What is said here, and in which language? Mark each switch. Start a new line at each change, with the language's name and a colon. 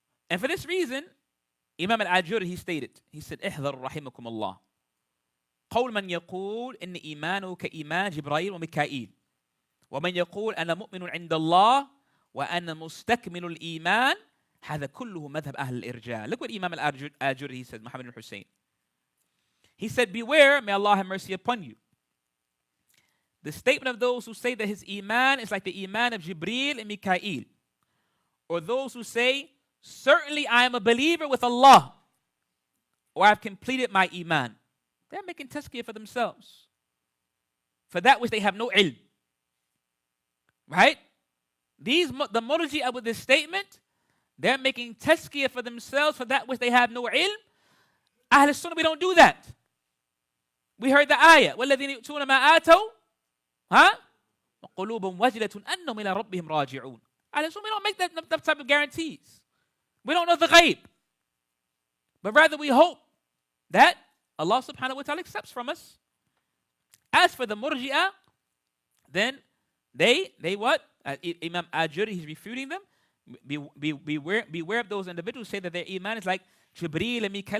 English: And for this reason, Imam al-Ajuri, he stated, he said,
Arabic: احذر رحمكم الله قول من يقول إن إيمانه كإيمان جبرائيل وميكائيل ومن يقول أنا مؤمن عند الله وأنا مستكمل الإيمان هذا كله مذهب أهل الإرجاء.
English: Look what Imam al-Ajuri, he said, Muhammad al-Hussein. He said, beware, may Allah have mercy upon you. The statement of those who say that his Iman is like the Iman of Jibreel and Mikael. Or those who say, certainly I am a believer with Allah, or I've completed my Iman. They're making tazkiyah for themselves, for that which they have no ilm. Right? The Murji'ah with this statement, they're making tazkiyah for themselves for that which they have no ilm. Ahl Sunnah, we don't do that. We heard the ayah,
Arabic: وَالَّذِينَ يُؤْتُونَ مَا آتَوْا وَقُلُوبٌ وَجِلَةٌ أَنَّهُمْ إِلَىٰ رَبِّهِمْ رَاجِعُونَ.
English: Ahl Sunnah, we don't make that type of guarantees. We don't know the ghaib. But rather we hope that Allah subhanahu wa ta'ala accepts from us. As for the Murji'ah, then they what? Imam Ajuri, he's refuting them. Beware of those individuals who say that their Iman is like Jibreel and Mikael.